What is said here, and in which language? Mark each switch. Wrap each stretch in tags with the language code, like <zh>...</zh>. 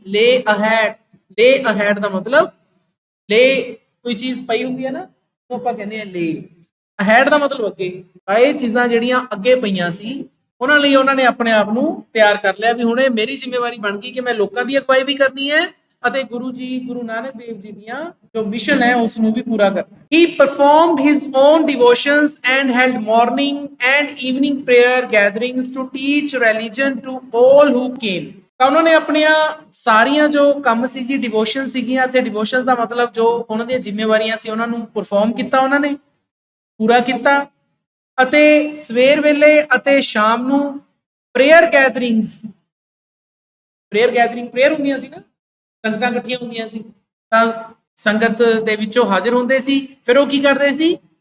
<pa>ਲੇ ਅਹੈਡ, ਲੇ ਅਹੈਡ ਦਾ ਮਤਲਬ, ਲੇ ਕੋਈ ਚੀਜ਼ ਪਈ ਹੁੰਦੀ ਹੈ ਨਾ, ਉਹ ਆਪਾਂ ਕਹਿੰਦੇ ਆ ਲੇ। ਅਹੈਡ ਦਾ ਮਤਲਬ ਅੱਗੇ। ਇਹ ਚੀਜ਼ਾਂ ਜਿਹੜੀਆਂ ਅੱਗੇ ਪਈਆਂ ਸੀ ਉਹਨਾਂ ਲਈ ਉਹਨਾਂ ਨੇ ਆਪਣੇ ਆਪ ਨੂੰ ਤਿਆਰ ਕਰ ਲਿਆ ਵੀ ਹੁਣ ਇਹ ਮੇਰੀ ਜ਼ਿੰਮੇਵਾਰੀ ਬਣ ਗਈ ਕਿ ਮੈਂ ਲੋਕਾਂ ਦੀ ਅਗਵਾਈ ਵੀ ਕਰਨੀ ਹੈ ਅਤੇ ਗੁਰੂ ਜੀ, ਗੁਰੂ ਨਾਨਕ ਦੇਵ ਜੀ ਦੀਆਂ ਜੋ ਮਿਸ਼ਨ ਹੈ ਉਸ ਨੂੰ ਵੀ ਪੂਰਾ ਕਰਨਾ।</pa> <en>He performed his own devotions and held morning and evening prayer gatherings to teach religion to all who came।</en> <pa>ਤਾਂ ਉਹਨਾਂ ਨੇ ਆਪਣੀਆਂ ਸਾਰੀਆਂ ਜੋ ਕੰਮ ਸੀ ਜੀ, ਡਿਵੋਸ਼ਨ ਸੀਗੀਆਂ, ਤੇ ਡਿਵੋਸ਼ਨ ਦਾ ਮਤਲਬ ਜੋ ਉਹਨਾਂ ਦੀਆਂ ਜ਼ਿੰਮੇਵਾਰੀਆਂ ਸੀ ਉਹਨਾਂ ਨੂੰ ਪਰਫਾਰਮ ਕੀਤਾ, ਉਹਨਾਂ ਨੇ ਪੂਰਾ ਕੀਤਾ। ਅਤੇ ਸਵੇਰ ਵੇਲੇ ਅਤੇ ਸ਼ਾਮ ਨੂੰ prayer gatherings, prayer gathering, prayer ਹੁੰਦੀਆਂ ਸੀ ਨਾ, ਸੰਗਤਾਂ ਇਕੱਠੀਆਂ ਹੁੰਦੀਆਂ ਸੀ ਤਾਂ ਸੰਗਤ ਦੇ ਵਿੱਚੋਂ ਹਾਜ਼ਰ ਹੁੰਦੇ ਸੀ। ਫਿਰ ਉਹ ਕੀ ਕਰਦੇ ਸੀ?</pa>